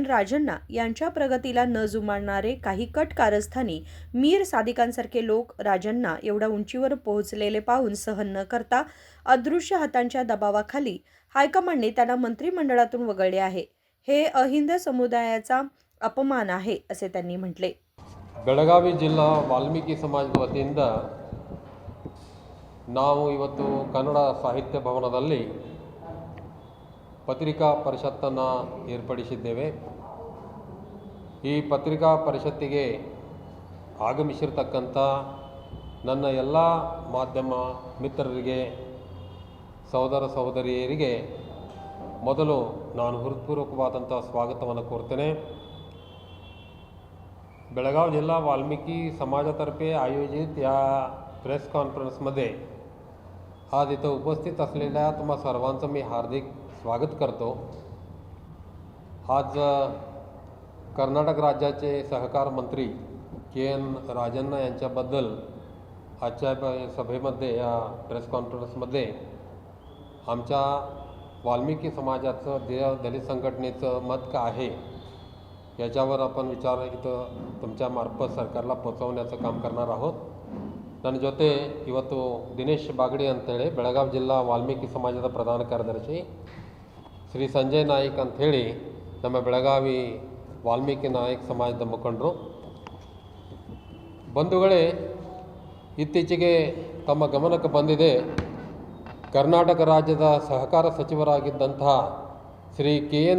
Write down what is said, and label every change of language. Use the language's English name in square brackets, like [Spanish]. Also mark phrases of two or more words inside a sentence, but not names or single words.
[Marathi] राजण्णा यांच्या प्रगतीला न जुमानणारे काही कट कारस्थानी मीर सादिकांसारखे लोक राजण्णा एवढ्या उंचीवर पोहोचलेले पाहून सहन न करता अदृश्य हातांच्या दबावाखाली हायकमांडने त्यांना मंत्रिमंडळातून वगळले आहे. हे अहिंद समुदायाचा अपमान आहे, असे त्यांनी म्हटले. [Kannada] ಬೆಳಗಾವಿ ಜಿಲ್ಲಾ ವಾಲ್ಮೀಕಿ ಸಮಾಜದ ವತಿಯಿಂದ ನಾವು ಇವತ್ತು ಕನ್ನಡ ಸಾಹಿತ್ಯ ಭವನದಲ್ಲಿ ಪತ್ರಿಕಾ ಪರಿಷತ್ತನ್ನು ಏರ್ಪಡಿಸಿದ್ದೇವೆ. ಈ ಪತ್ರಿಕಾ ಪರಿಷತ್ತಿಗೆ ಆಗಮಿಸಿರ್ತಕ್ಕಂಥ ನನ್ನ ಎಲ್ಲ ಮಾಧ್ಯಮ ಮಿತ್ರರಿಗೆ, ಸಹೋದರ ಸಹೋದರಿಯರಿಗೆ ಮೊದಲು ನಾನು ಹೃತ್ಪೂರ್ವಕವಾದಂಥ ಸ್ವಾಗತವನ್ನು ಕೋರ್ತೇನೆ. [Marathi] बेळगाव जिल्हा वाल्मिकी समाजातर्फे आयोजित या [English] press conferenceमध्ये [Marathi] आज इथं उपस्थित असलेल्या तुम्हा सर्वांचं मी हार्दिक स्वागत करतो. आज कर्नाटक राज्याचे सहकार मंत्री के.एन. राजण्णा यांच्याबद्दल आजच्या सभेमध्ये या [English] press conferenceमध्ये [Marathi] आमच्या वाल्मिकी समाजाचं दलित संघटनेचं मत काय आहे याच्यावर आपण विचार इथं तुमच्या मार्फत सरकारला पोचवण्याचं काम करणार आहोत. [Kannada] ನನ್ನ ಜೊತೆ ಇವತ್ತು ದಿನೇಶ್ ಬಾಗಡಿ ಅಂತೇಳಿ ಬೆಳಗಾವಿ ಜಿಲ್ಲಾ ವಾಲ್ಮೀಕಿ ಸಮಾಜದ ಪ್ರಧಾನ ಕಾರ್ಯದರ್ಶಿ, ಶ್ರೀ ಸಂಜಯ್ ನಾಯ್ಕ್ ಅಂಥೇಳಿ ನಮ್ಮ ಬೆಳಗಾವಿ ವಾಲ್ಮೀಕಿ ನಾಯಕ್ ಸಮಾಜದ ಮುಖಂಡರು. ಬಂಧುಗಳೇ, ಇತ್ತೀಚೆಗೆ ತಮ್ಮ ಗಮನಕ್ಕೆ ಬಂದಿದೆ, ಕರ್ನಾಟಕ ರಾಜ್ಯದ ಸಹಕಾರ ಸಚಿವರಾಗಿದ್ದಂಥ ಶ್ರೀ ಕೆ.ಎನ್.